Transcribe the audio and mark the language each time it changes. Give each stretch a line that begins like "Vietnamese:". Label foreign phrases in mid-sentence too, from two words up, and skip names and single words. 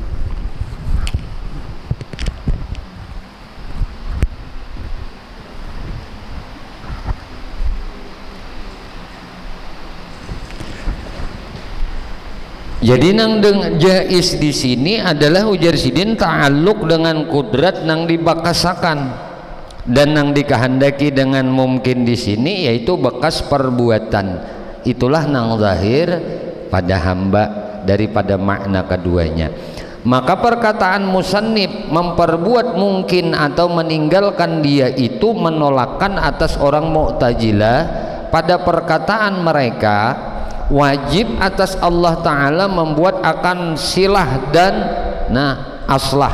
Banjar: Jadi nang dengan jaiz di sini adalah ujar sidin ta'alluq dengan kudrat nang dibakasakan, dan nang dikehendaki dengan mungkin di sini yaitu bekas perbuatan, itulah nang zahir pada hamba daripada makna keduanya.
Malay: Maka perkataan musannif memperbuat mungkin atau meninggalkan dia itu menolakkan atas orang Mu'tazilah pada perkataan mereka wajib atas Allah Ta'ala membuat akan silah dan aslah.